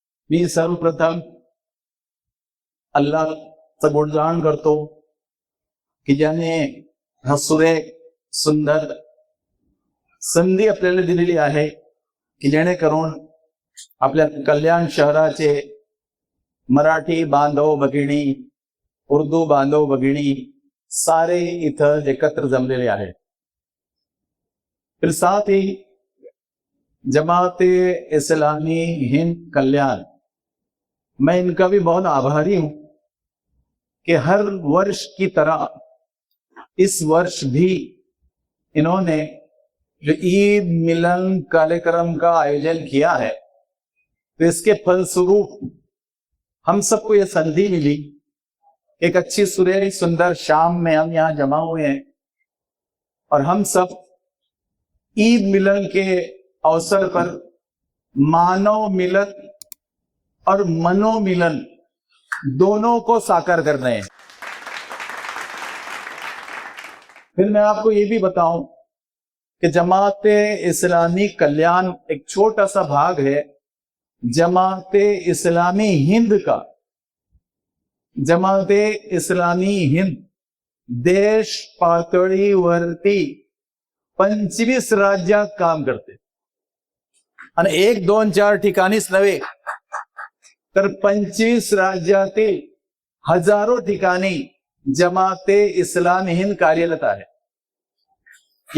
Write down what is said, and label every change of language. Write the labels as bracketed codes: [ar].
[mr] मी सर्वप्रथम अल्लाहचं गुणगान करतो की ज्याने हा सुरेख सुंदर संधी आपल्याला दिलेली आहे की जेणेकरून आपल्या कल्याण शहराचे मराठी बांधव भगिनी, उर्दू बांधव भगिनी सारे इथं एकत्र जमलेले आहेत। [hi] फिर साथ ही जमाते इस्लामी हिंद कल्याण, मैं इनका भी बहुत आभारी हूं कि हर वर्ष की तरह इस वर्ष भी इन्होंने जो ईद मिलन कार्यक्रम का आयोजन किया है, तो इसके फलस्वरूप हम सबको ये संधि मिली। एक अच्छी सुरेख सुंदर शाम में हम यहाँ जमा हुए हैं और हम सब ईद मिलन के अवसर पर मानव मिलन और मनोमिलन दोनों को साकार कर रहे हैं। फिर मैं आपको ये भी बताऊं कि जमाते इस्लामी कल्याण एक छोटा सा भाग है जमाते इस्लामी हिंद का। [mr] जमाते इस्लामी हिंद देश पातळीवरती 25 राज्यात काम करते आणि 1, 2, 4 ठिकाणीच नव्हे तर 25 राज्यातील हजारो ठिकाणी जमाते इस्लामी हिंद कार्यरत आहे।